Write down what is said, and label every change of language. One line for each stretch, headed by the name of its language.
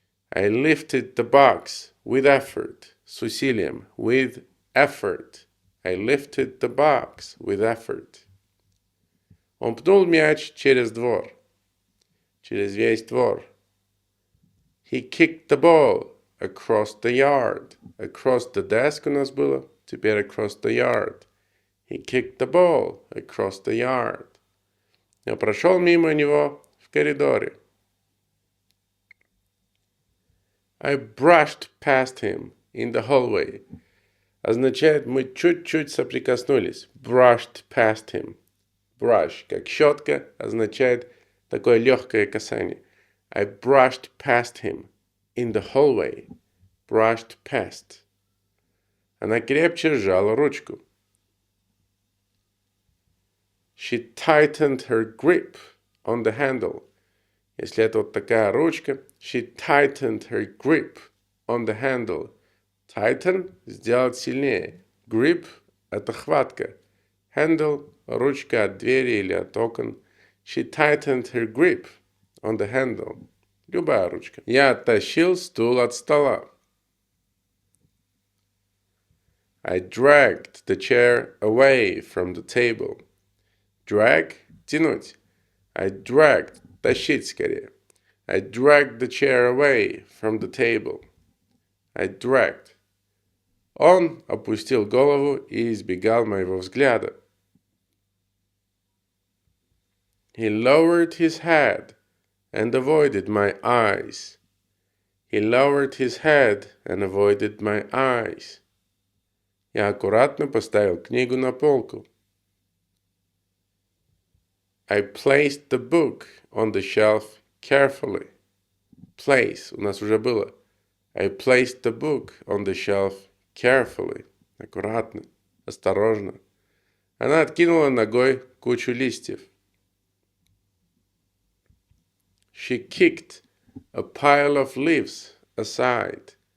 English: I lifted the box with effort.
Russian: С усилием.
English: With effort. I lifted the box with effort.
Russian: Он пнул мяч через двор. Через весь двор.
English: He kicked the ball across the yard. Across the desk
Russian: у нас было. Теперь
English: across the yard. He kicked the ball across the yard.
Russian: Я прошел мимо него в коридоре.
English: I brushed past him in the hallway.
Russian: Означает, мы чуть-чуть соприкоснулись.
English: Brushed past him.
Russian: Brush, как щетка, означает такое легкое касание.
English: I brushed past him in the hallway. Brushed past.
Russian: Она крепче сжала ручку.
English: She tightened her grip on the handle.
Russian: Если это вот такая ручка,
English: she tightened her grip on the handle.
Russian: Tighten – сделать сильнее. Grip – это хватка. Handle – ручка от двери или от окон.
English: She tightened her grip on the handle.
Russian: Любая ручка. Я оттащил стул от стола.
English: I dragged the chair away from the table.
Russian: Drag – тянуть.
English: I dragged
Russian: – тащить скорее.
English: I dragged the chair away from the table. I dragged.
Russian: Он опустил голову и избегал моего взгляда.
English: He lowered his head and avoided my eyes. He lowered his head and avoided my eyes.
Russian: Я аккуратно поставил книгу на полку.
English: I placed the book on the shelf carefully.
Russian: Place у нас уже было.
English: I placed the book on the shelf carefully.
Russian: Аккуратно, осторожно. Она откинула ногой кучу листьев.
English: She kicked a pile of leaves aside.